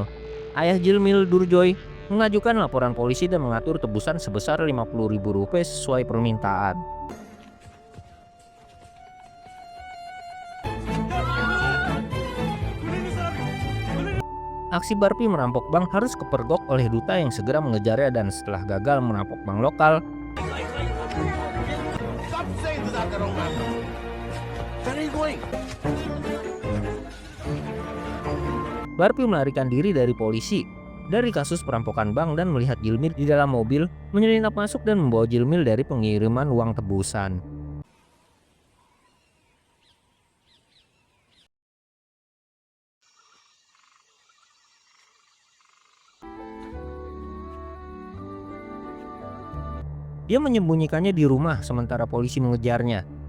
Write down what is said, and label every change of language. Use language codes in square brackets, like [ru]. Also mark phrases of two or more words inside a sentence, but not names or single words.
[id] Ayah Jilmil, Durjoy, mengajukan laporan polisi dan mengatur tebusan sebesar 50.000 rupiah sesuai permintaan. Aksi Barpi merampok bank harus kepergok oleh Duta yang segera mengejarnya dan setelah gagal merampok bank lokal, [hi] कब से इंतजार कर रहा हूं मैं आपका? [en] Where are you going? [id] Barbie melarikan diri dari polisi dari kasus perampokan bank dan melihat Jilmil di dalam mobil menyelinap masuk dan membawa Jilmil dari pengiriman uang tebusan. Dia menyembunyikannya di rumah sementara polisi mengejarnya.